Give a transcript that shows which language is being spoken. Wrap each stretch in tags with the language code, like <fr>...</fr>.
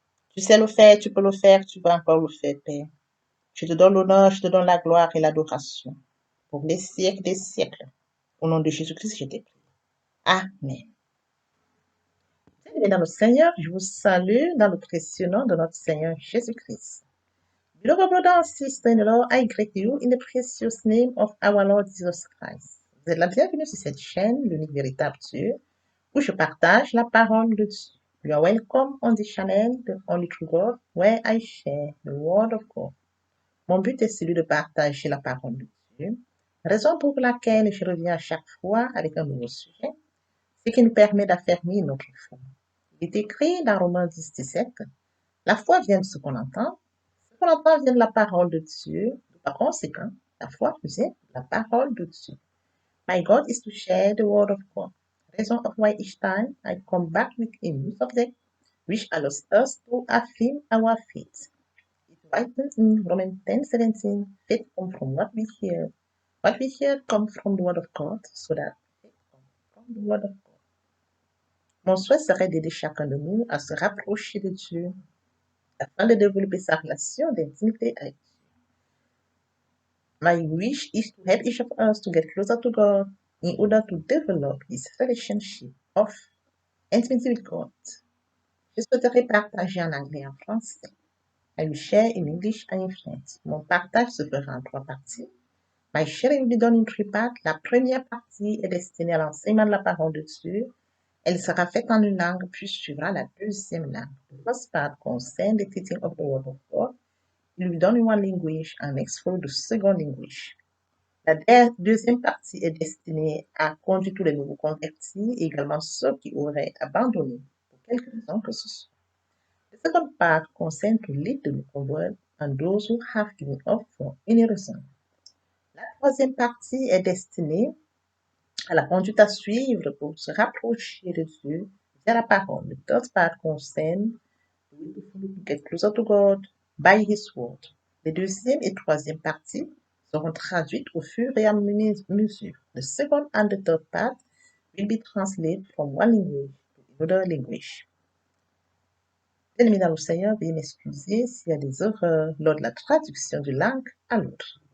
<fr>Tu sais le faire, tu peux le faire, tu vas encore le faire, Père. Je te donne l'honneur, je te donne la gloire et l'adoration pour les siècles des siècles. Au nom de Jésus-Christ, je t'ai prié. Amen. Bien-aimés dans le Seigneur, je vous salue dans le précieux nom de notre Seigneur Jésus-Christ.</fr> <en>Beloved brothers and sisters in the Lord, I greet you in the precious name of our Lord Jesus Christ.</en> <fr>Vous êtes la bienvenue sur cette chaîne, l'unique véritable Dieu, où je partage la parole de Dieu.</fr> <en>You are welcome on this channel, the only true God, where I share the word of God.</en> <fr>Mon but est celui de partager la parole de Dieu, raison pour laquelle je reviens à chaque fois avec un nouveau sujet, ce qui nous permet d'affermir notre foi. Il est écrit dans Romains 10, 17, la foi vient de ce qu'on entend vient de la parole de Dieu. Par conséquent, la foi vient de la parole de Dieu.</fr> <en>My God is to share the word of God. Reason of why each time I come back with a new subject, which allows us to affirm our faith. It's written in Romans 10:17, faith comes from what we hear. What we hear comes from the word of God, so that faith comes from the word of God.</en> <fr>Mon souhait serait d'aider chacun de nous à se rapprocher de Dieu afin de développer sa relation d'intimité avec Dieu.</fr> <en>My wish is to help each of us to get closer to God in order to develop this relationship of intimacy with God.</en> <fr>Je souhaiterais partager en anglais et en français.</fr> <en>I will share in English and in French.</en> <fr>Mon partage se fera en 3 parties.</fr> <en>My sharing will be done in 3 parts.</en> <fr>La première partie est destinée à l'enseignement de la parole de Dieu. Elle sera faite en une langue, puis suivra la deuxième langue.</fr> <en>The first part concerns the teaching of the word of God. It will be done in one language and next follow the second language.</en> <fr>La deuxième partie est destinée à conduire tous les nouveaux convertis et également ceux qui auraient abandonné pour quelque raison que ce soit.</fr> <en>The second part concerns to lead the new converts and those who have given up for any reason.</en> <fr>La troisième partie est destinée à la conduite à suivre pour se rapprocher de Dieu via la parole.</fr> <en>The third part concerns to get closer to God by His word.</en> <fr>Les deuxième et troisième parties seront traduites au fur et à mesure.</fr> <en>The second and the third part will be translated from one language to another language.</en> <fr>Bien-aimés dans le Seigneur, veuillez m'excuser s'il y a des erreurs lors de la traduction d'une langue à l'autre.</fr>